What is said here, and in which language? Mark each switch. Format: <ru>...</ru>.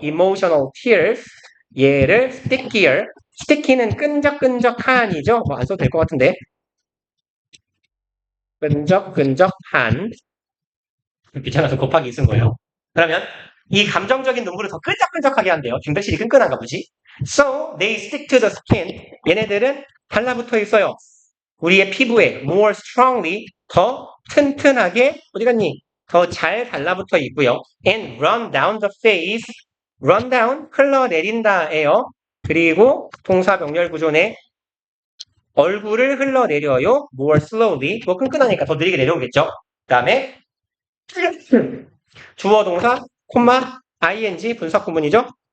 <en>emotional tears,</en> <ko>얘를</ko> <en>stickier.</en> <ko>sticky는 끈적끈적한이죠. 뭐 안 써도 될 것 같은데. 끈적끈적한. 귀찮아서 곱하기 쓴 거예요. 그러면 이 감정적인 눈물을 더 끈적끈적하게 한대요. 단백질이 끈끈한가 보지.</ko> <en>So they stick to the skin.</en> <ko>얘네들은 달라붙어 있어요. 우리의 피부에</ko> <en>more strongly,</en> <ko>더 튼튼하게 어디 갔니? 더 잘 달라붙어 있고요.</ko> <en>And run down the face.</en> <ko>run down 흘러내린다예요. 그리고 동사 병렬 구조네. 얼굴을 흘러내려요.</ko> <en>more slowly.</en> <ko>뭐 끈끈하니까 더 느리게 내려오겠죠. 그 다음에 주어 동사 콤마 ing 분석 구문이죠.</ko>